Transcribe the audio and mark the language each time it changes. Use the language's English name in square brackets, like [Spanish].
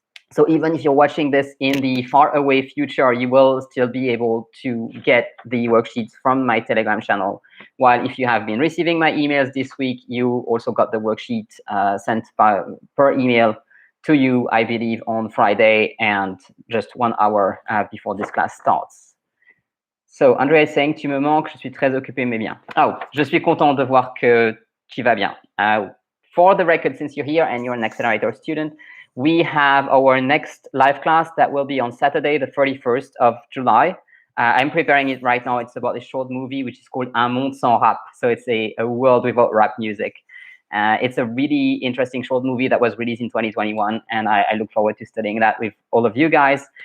[English] So even if you're watching this in the far away future, you will still be able to get the worksheets from my Telegram channel. While if you have been receiving my emails this week, you also got the worksheet sent per email to you, I believe, on Friday, and just 1 hour before this class starts. So Andrea is saying, [French] tu me manques, je suis très occupé, mais bien. Oh, je suis content de voir que tu vas bien. [English] For the record, since you're here and you're an Accelerator student, we have our next live class that will be on Saturday, the 31st of July. I'm preparing it right now. It's about a short movie, which is called Un monde sans rap. So it's a world without rap music. It's a really interesting short movie that was released in 2021, and I look forward to studying that with all of you guys.